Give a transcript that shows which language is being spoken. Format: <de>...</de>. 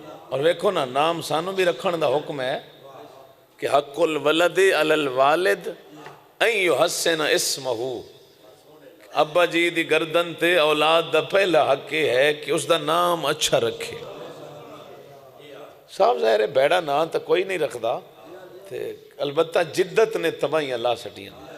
<pa>اور ویکھو نا نام سانو بھی رکھن دا حکم ہے کہ</pa> <ar>حق الولد علی الوالد ان یحسن اسمہو.</ar> <pa>ابا جی دی گردن تے اولاد دا پہلا حق یہ ہے کہ اس دا نام اچھا رکھے. صاحب ظاہر ہے بیڑا نام تا کوئی نہیں رکھدا، البتہ جدت نے تباہیاں لا سٹیاں.</pa>